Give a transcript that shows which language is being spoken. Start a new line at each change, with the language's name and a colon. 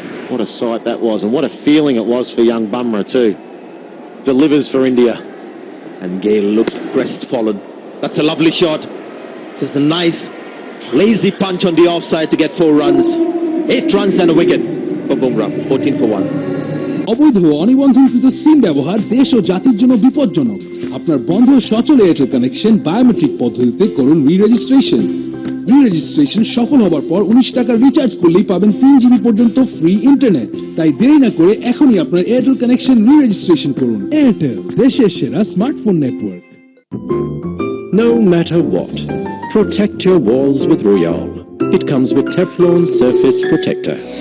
English: What a sight that was, and what a feeling it was for young Bumrah too. Delivers for India. And Gale looks crestfallen. That's a lovely shot. Just a nice lazy punch on the offside to get 4 runs. 8 runs and a wicket for Bumrah. 14 for 1.
Bangla: অবৈধ অনিবন্ধনকৃত সিম ব্যবহার দেশ ও জাতির জন্য বিপজ্জনক। আপনার বন্ধ সচল Airtel connection biometric পদ্ধতিতে করুন রি-রেজিস্ট্রেশন। রি-রেজিস্ট্রেশন সফল হবার পর 19 টাকা রিচার্জ করলেই পাবেন 3 জিবি পর্যন্ত ফ্রি ইন্টারনেট। তাই দেরি না করে এখনই আপনার এয়ারটেল কানেকশন রি-রেজিস্ট্রেশন করুন। এয়ারটেল, দেশের সেরা smartphone network.
English: No matter what, protect your walls with Royale. It comes with Teflon Surface Protector.